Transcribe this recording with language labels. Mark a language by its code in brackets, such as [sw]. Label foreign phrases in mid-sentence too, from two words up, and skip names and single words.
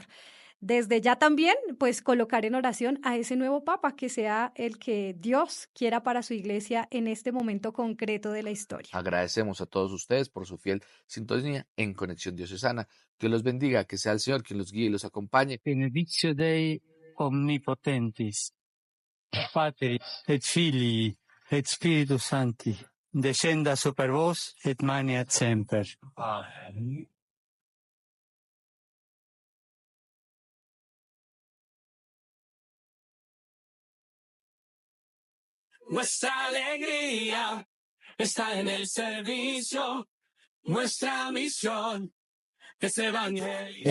[es] Desde ya también, pues colocar en oración a ese nuevo Papa, que sea el que Dios quiera para su Iglesia en este momento concreto de la historia. Agradecemos a todos ustedes por su fiel sintonía en Conexión Diocesana. Dios los bendiga, que sea el Señor quien los guíe y los acompañe. [la] Benedictio Dei omnipotentis, Patri et Filii et Spiritus Sancti, descenda super vos et maneat semper. Amen. [es] Nuestra alegría está en el servicio, nuestra misión es evangelizar.